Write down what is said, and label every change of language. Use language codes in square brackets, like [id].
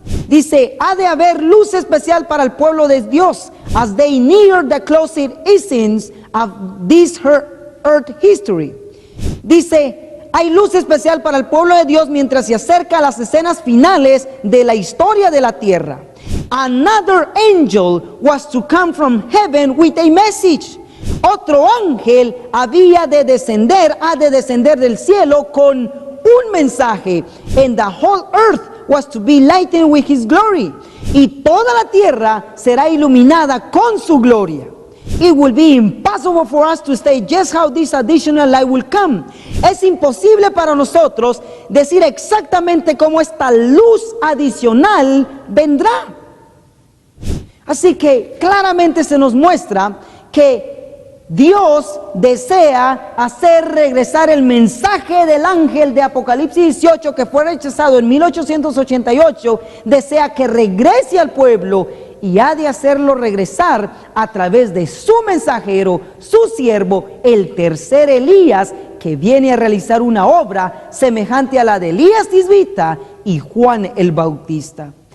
[es] Dice, ha de haber luz especial para el pueblo de Dios, [en] as they near the closing essence of this earth history. [es] Dice, hay luz especial para el pueblo de Dios mientras se acerca a las escenas finales de la historia de la tierra. [en] Another angel was to come from heaven with a message. [es] Otro ángel ha de descender del cielo con un mensaje. [en] And the whole earth was to be lightened with his glory. [es] Y toda la tierra será iluminada con su gloria. [en] It will be impossible for us to state just how this additional light will come. [es] Es imposible para nosotros decir exactamente cómo esta luz adicional vendrá. Así que claramente se nos muestra que Dios desea hacer regresar el mensaje del ángel de Apocalipsis 18 que fue rechazado en 1888, desea que regrese al pueblo y ha de hacerlo regresar a través de su mensajero, su siervo, el tercer Elías, que viene a realizar una obra semejante a la de Elías Tisbita y Juan el Bautista.